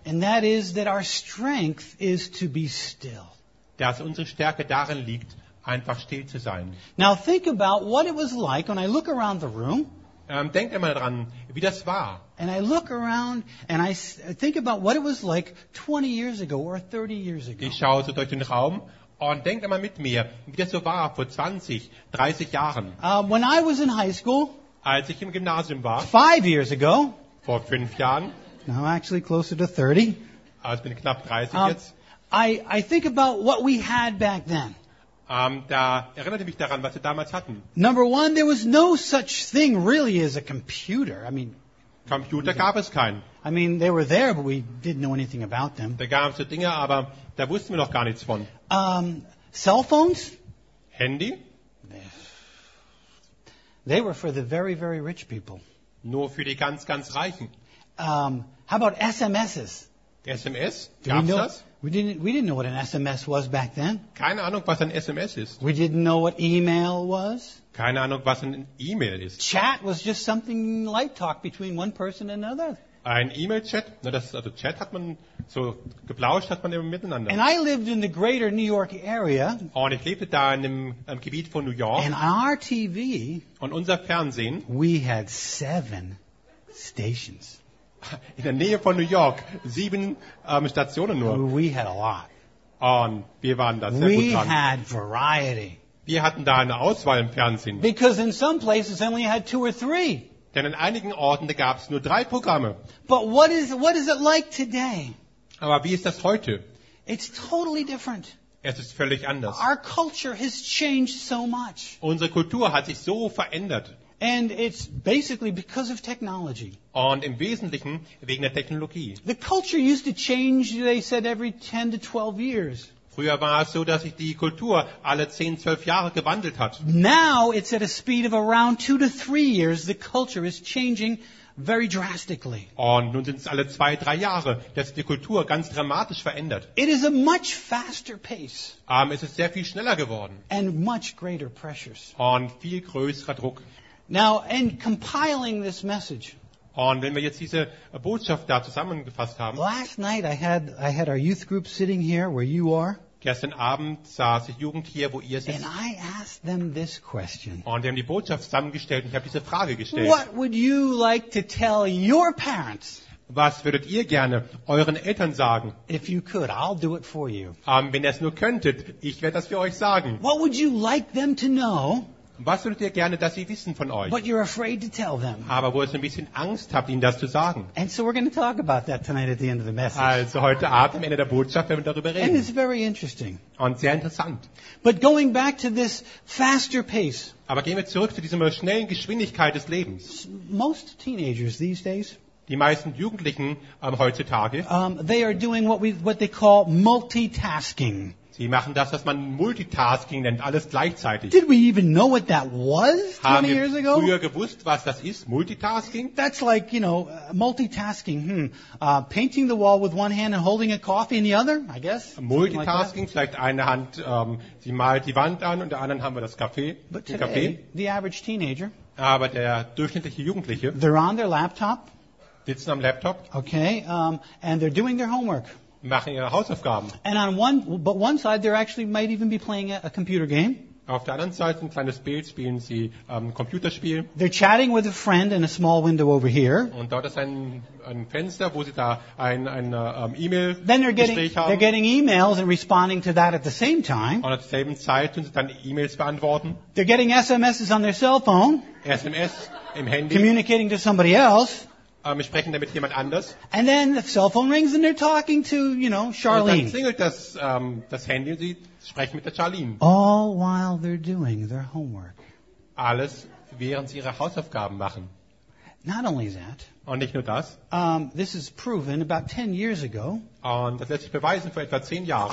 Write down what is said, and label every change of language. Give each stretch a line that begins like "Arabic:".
English: And that is that our strength is to be still.
German: Dass unsere Stärke darin liegt, einfach still zu sein.
English: Now think about what it was like when I look around the room.
German: Denkt einmal dran, wie das war.
English: And I look around and I think about what it was like 20 years ago or 30 years ago.
German: Ich schaue so durch den Raum und denkt einmal mit mir, wie das so war vor 20, 30 Jahren.
English: When I was in high school,
German: als ich im Gymnasium war,
English: 5 years ago,
German: vor 5 Jahren,
English: now actually closer to 30,
German: also bin knapp 30 jetzt,
English: I think about what we had back then.
German: Da erinnerte mich daran, was wir damals hatten.
English: Number one, there was no such thing really as a computer. I mean,
German: Computer gab es keinen.
English: I mean, they were there, but we didn't know anything about them.
German: Da gab es so Dinge, aber da wussten wir noch gar nichts von.
English: Cell phones?
German: Handy?
English: They were for the very, very rich people.
German: Nur für die ganz, ganz Reichen.
English: How about SMSs?
German: SMS? Gab es das?
English: We didn't know what an SMS was back then.
German: Keine Ahnung, was ein SMS ist.
English: We didn't know what email was.
German: Keine Ahnung, was ein E-Mail ist.
English: Chat was just something light talk between one person and another.
German: Ein E-Mail-Chat? Na, das ist, also Chat hat man so geplauscht, hat man immer miteinander.
English: And I lived in the greater New York area.
German: Und ich lebte da in dem Gebiet von New York.
English: And our TV.
German: Und unser Fernsehen.
English: We had 7 stations.
German: In der Nähe von New York 7 Stationen nur.
English: We had a lot.
German: Und wir waren da sehr
English: we
German: gut dran.
English: Had variety.
German: Wir hatten da eine Auswahl im Fernsehen.
English: Because in some places only had 2 or 3.
German: Denn an einigen Orten gab es nur drei Programme.
English: But what is it like today?
German: Aber wie ist das heute?
English: It's totally different.
German: Es ist völlig anders.
English: Our culture has changed so much.
German: Unsere Kultur hat sich so verändert.
English: And it's basically because of technology.
German: Und im Wesentlichen wegen der Technologie.
English: The culture used to change, they said, every 10 to 12 years.
German: Früher war es so, dass sich die Kultur alle 10, 12 Jahre gewandelt hat.
English: Now it's at a speed of around 2 to 3 years. The culture is changing very drastically.
German: Und nun sind es alle 2, 3 Jahre, dass sich die Kultur ganz dramatisch verändert.
English: It is a much faster pace.
German: Es ist sehr viel schneller geworden.
English: And much greater pressures.
German: Und viel größerer Druck.
English: Now, in compiling this message.
German: Und wenn wir jetzt diese Botschaft da zusammengefasst haben.
English: Last night I had our youth group sitting here where you are.
German: Gestern Abend saß die Jugend hier, wo ihr sitzt.
English: And I asked them this question.
German: Und wir haben die Botschaft zusammengestellt und ich habe diese Frage gestellt.
English: What would you like to tell your parents?
German: Was würdet ihr gerne euren Eltern sagen?
English: If you could, I'll do it for you.
German: Wenn ihr es nur könntet, ich werde das für euch sagen.
English: What would you like them to know?
German: Was würdet ihr gerne, dass sie wissen von euch?
English: But you're afraid to tell them.
German: Aber wo ihr so ein bisschen Angst habt, ihnen das zu sagen.
English: And so we're going to talk about that tonight at the end of the message.
German: Also heute Abend am Ende der Botschaft werden wir darüber reden.
English: And it's very interesting.
German: Und sehr interessant.
English: But going back to this faster pace.
German: Aber gehen wir zurück zu dieser schnellen Geschwindigkeit des Lebens.
English: Most teenagers these days.
German: Die meisten Jugendlichen heutzutage.
English: They are doing what they call multitasking.
German: Sie machen das, was man Multitasking nennt, alles gleichzeitig.
English: Did we even know what that was 20 years ago?
German: Haben wir früher gewusst, was das ist, Multitasking?
English: That's like, you know, multitasking. Painting the wall with one hand and holding a coffee in the other, I guess.
German: Multitasking, like vielleicht eine Hand, sie malt die Wand an und der anderen haben wir das Kaffee.
English: But today, the average teenager.
German: Aber der durchschnittliche Jugendliche.
English: They're on their laptop.
German: Sitzen am Laptop.
English: Okay, and they're doing their homework.
German: Machen ihre Hausaufgaben.
English: And on one side, they actually might even be playing a computer game.
German: Auf der anderen Seite ein kleines Bild spielen sie Computerspiel.
English: They're chatting with a friend in a small window over here.
German: Und dort ist ein Fenster, wo sie da ein E-Mail Gespräch haben.
English: Then they're getting emails and responding to that at the same time.
German: Und zur selben Zeit tun sie dann E-Mails beantworten.
English: They're getting SMSs on their cell phone.
German: SMS im Handy.
English: Communicating to somebody else.
German: Wir sprechen damit jemand anders.
English: And then the cell phone rings and they're talking to, you know, Charlene.
German: Und dann klingelt das Handy und sie sprechen mit der Charlene.
English: All while they're doing their homework.
German: Alles während sie ihre Hausaufgaben machen.
English: Not only that.
German: Und nicht nur das.
English: This is proven about 10 years ago.
German: Und das lässt sich beweisen vor etwa 10 Jahren.